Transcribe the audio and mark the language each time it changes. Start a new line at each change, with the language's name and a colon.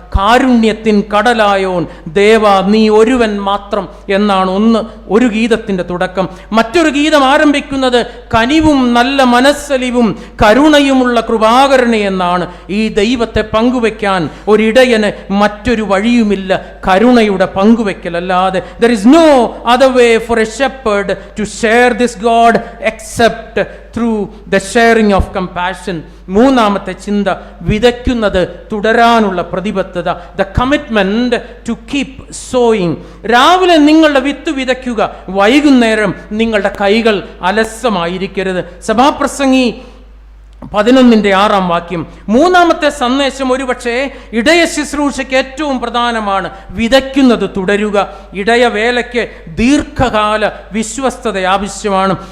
Malayalam: കാരുണ്യത്തിൻ കടലായോൻ ദേവ നീ ഒരുവൻ മാത്രം എന്നാണ് ഒരു ഗീതത്തിന്റെ തുടക്കം. മറ്റൊരു ഗീതം ആരംഭിക്കുന്നത് കനിവും നല്ല മനസ്സലിവും കരുണയുമുള്ള കൃപാകരണി എന്നാണ്. ഈ ദൈവത്തെ പങ്കുവെക്കാൻ ഒരിടയന് മറ്റൊരു വഴിയുമില്ല കരുണയുടെ പങ്കുവെക്കലല്ലാതെ.
English: There is no other way for a shepherd to share this God except through the sharing of compassion.
Malayalam: മൂന്നാമത്തെ ചിന്ത, വിതയ്ക്കുന്നത് തുടരാനുള്ള പ്രതിബദ്ധത.
English: The commitment to keep sowing.
Malayalam: രാവിലെ നിങ്ങളുടെ വിത്ത് വിതയ്ക്കുക, വൈകുന്നേരം നിങ്ങളുടെ കൈകൾ അലസമായിരിക്കരുത്. സഭാപ്രസംഗി 11:6 മൂന്നാമത്തെ സന്ദേശം ഒരുപക്ഷെ ഇടയ ശുശ്രൂഷയ്ക്ക് ഏറ്റവും പ്രധാനമാണ്. വിതയ്ക്കുന്നത് തുടരുക. ഇടയവേലയ്ക്ക് ദീർഘകാല വിശ്വസ്തത ആവശ്യമാണ്.